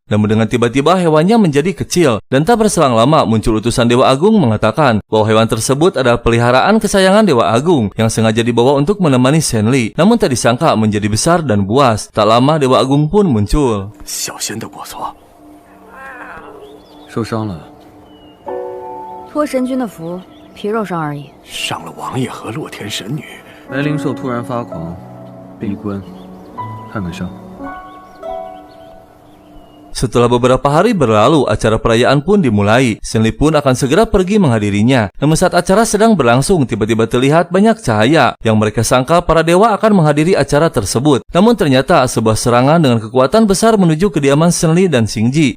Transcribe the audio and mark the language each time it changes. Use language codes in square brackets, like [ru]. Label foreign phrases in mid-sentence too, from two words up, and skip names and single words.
[id] Namun dengan tiba-tiba hewannya menjadi kecil. Dan tak berselang lama muncul utusan Dewa Agung mengatakan bahwa hewan tersebut adalah peliharaan kesayangan Dewa Agung yang sengaja dibawa untuk menemani Shenli. Namun tak disangka menjadi besar dan buas. Tak lama Dewa Agung pun muncul. [zh] 小仙的过错，受伤了，托神君的福，皮肉伤而已。伤了王爷和洛天神女。白灵兽突然发狂，闭关。看看伤。 [id] Setelah beberapa hari berlalu, acara perayaan pun dimulai. Shenli pun akan segera pergi menghadirinya. Namun saat acara sedang berlangsung, tiba-tiba terlihat banyak cahaya yang mereka sangka para dewa akan menghadiri acara tersebut. Namun ternyata sebuah serangan dengan kekuatan besar menuju kediaman Shenli dan Xingji.